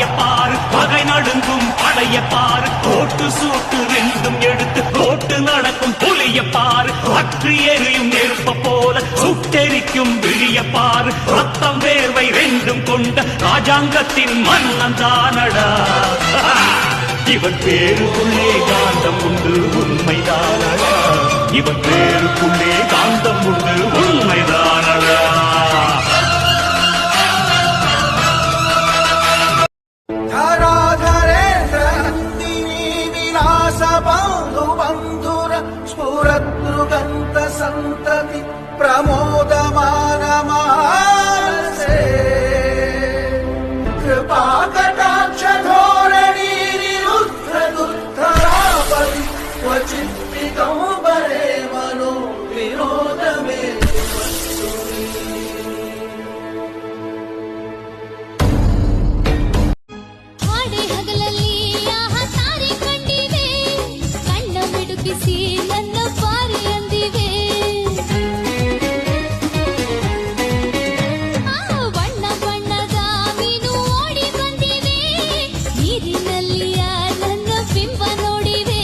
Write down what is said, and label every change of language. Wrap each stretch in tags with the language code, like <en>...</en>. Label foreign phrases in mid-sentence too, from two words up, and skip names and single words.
<ta>பாரு, பகை நடுங்கும் படைய பாரு, கோட்டு சூட்டு ரெண்டும் எடுத்து கோட்டு நடக்கும் புலிய பாரு, அற்று எரியும் நெருப்ப போல சுட்டெரிக்கும் விழிய பாரு, ரத்தம் வேர்வை ரெண்டும் கொண்ட ராஜாங்கத்தின் மன்னன் தானடா. இவன் பேருக்குள்ளே காந்தம் உண்டு உண்மைதானடா, இவன் பேருக்குள்ளே காந்தம் உண்டு உண்மைதானடா.</ta> <sa>बंधुर स्फुरद्रुगंत संतति प्रमोदमान मानसे कृपा कटाक्ष धोरणी निरुद्ध दुर्धरापति क्वचित् दिगंबरे मनो विनोद में</sa> <kn>ನನ್ನ ಪಾರಿ ಅಂದಿವೆ. ಬಣ್ಣ ಬಣ್ಣದ ಮೀನು ಓಡಿ ಬಂದಿವೆ, ನೀರಿನಲ್ಲಿಯ ನನ್ನ ಬಿಂಬ ನೋಡಿವೆ.</kn>